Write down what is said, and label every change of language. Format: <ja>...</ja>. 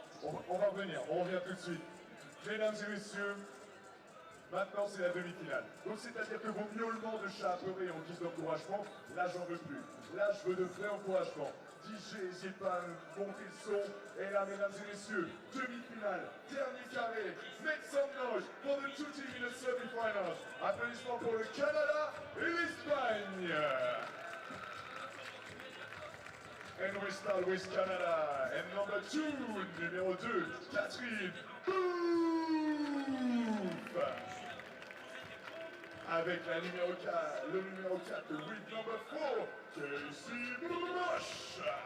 <fr>On va revenir, on revient tout de suite. Mesdames et messieurs, maintenant c'est la demi-finale. Donc c'est-à-dire que vos miaulements de chat apeurés en guise d'encouragement, là j'en veux plus. Là je veux de vrais encouragements. DJ, j'ai pas monté le son. Et là, mesdames et messieurs, demi-finale, dernier carré.</fr> <en>Make some noise for the two teams in the semi-finals.</en> <fr>Applaudissements pour le Canada et l'Espagne.</fr> <en>And we start with Canada. And number 2,</en> <fr>numéro 2,</fr> <en>Catherine Bouffe.</en> <fr>Avec la numéro 4, le numéro 4,</fr> <en>with number 4,</en> <fr>Casey Bosch.</fr>